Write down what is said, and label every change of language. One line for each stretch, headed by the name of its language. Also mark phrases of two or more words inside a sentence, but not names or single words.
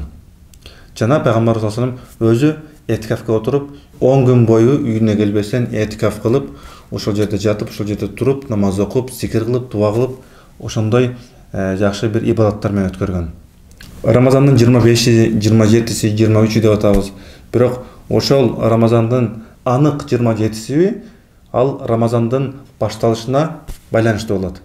Kyrgyz: Жана Пайгамбар саллаллаху алейхи ва саллям өзү этикафка отуруп, 10 күн бою үйүнө келбестен этикаф кылып, ошол жерде жатып, ошол жерде туруп, намаз окуп, зикир кылып, дуа кылып, ошондой жакшы бир ибадаттар менен өткөргөн. Рамазандын 25-и, 27-си, 23-и деп атабыз. Бирок ошол Рамазандын анык 27-си ал Рамазандын башталышына байланыштуу болот.